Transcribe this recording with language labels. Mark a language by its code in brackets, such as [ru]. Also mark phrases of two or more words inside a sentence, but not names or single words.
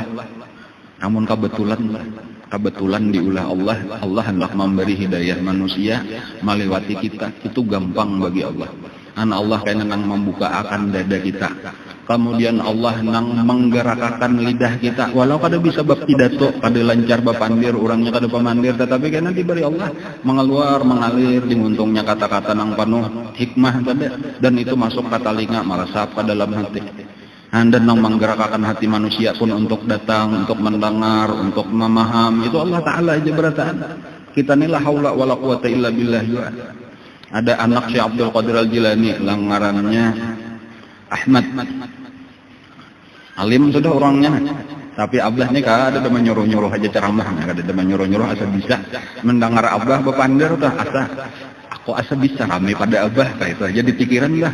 [bjn] Namun kebetulan diulah Allah hendak memberi hidayah manusia melewati kita. [id] Itu gampang bagi Allah. [bjn] Allah kayaknya nang membuka akan dada kita. Kemudian Allah nang menggerakkan lidah kita. Walau kada bisa bab pidato, kada lancar bab pandir, orangnya kada pemandir, tetapi karena diberi Allah mengalir diuntungnya kata-kata nang penuh hikmah tadi, dan itu masuk ke telinga meresap ke dalam hati. Dan nang menggerakkan hati manusia pun untuk datang, untuk mendengar, untuk memaham, itu Allah Taala aja berataan. [ar] Kita ni لا حول ولا قوة إلا بالله. [bjn] Ada anak Syekh Abdul Qadir Al-Jilani, ngarannya Ahmad. Alim sudah orangnya, tapi Abah ni kada ada menyuruh-nyuruh aja ceramah, kada ada menyuruh-nyuruh asa bisa mendengar Abah bepandir dah aku asa bisa kami pada Abah kayak itu aja di pikiran lah.